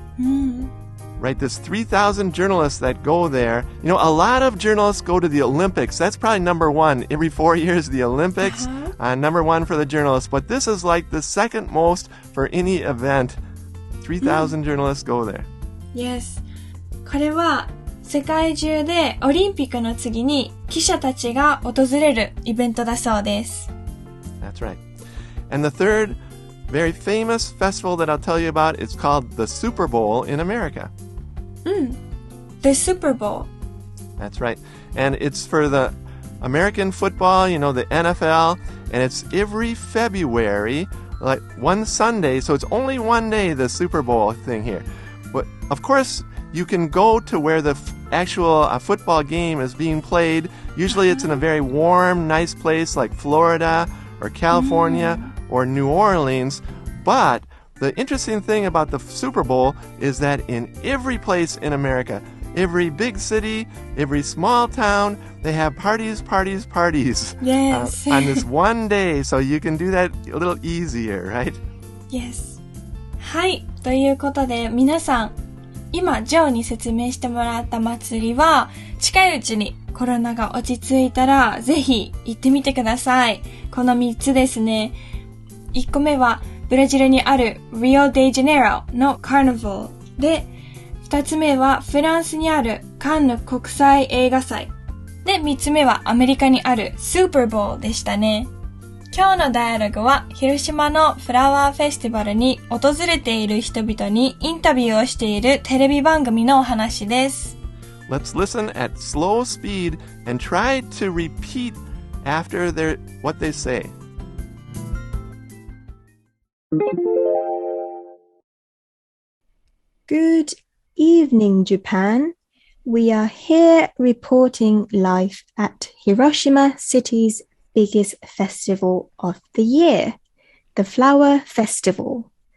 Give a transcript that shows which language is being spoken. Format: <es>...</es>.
<en>Right, there's 3,000 journalists that go there. You know, a lot of journalists go to the Olympics. That's probably number 1. Every 4 years, the Olympics, number 1 for the journalists. But this is like the second most for any event. 3,000 journalists go there. Yes.</en> <ja>これは世界中でオリンピックの次に記者たちが訪れるイベントだそうです。</ja> <en>That's right. And the third very famous festival that I'll tell you about is called the Super Bowl in America. The Super Bowl. That's right. And it's for the American football, you know, the NFL, and it's every February, like one Sunday, so it's only one day, the Super Bowl thing here. But, of course, you can go to where the actual football game is being played. Usually it's in a very warm, nice place like Florida or California or New Orleans. But the interesting thing about the Super Bowl is that in every place in America, every big city, every small town, they have parties. Yes. On this one day, so you can do that a little easier, right? Yes. はい。</en> <ja>ということで、皆さん、今、ジョーに説明してもらった祭りは、近いうちにコロナが落ち着いたら、ぜひ行ってみてください。この3つですね。1個目は、ブラジルにある Rio De Janeiro の Carnival で、2つ目はフランスにあるカンヌ国際映画祭。で、3つ目はアメリカにあるスーパーボウルでしたね。今日のダイアログは広島のフラワーフェスティバルに訪れている人々にインタビューをしているテレビ番組のお話です。</ja> <en>Let's listen at slow speed and try to repeat after what they say. Good evening, Japan. We are here reporting live at Hiroshima City's biggest festival of the year, the Flower Festival.</en>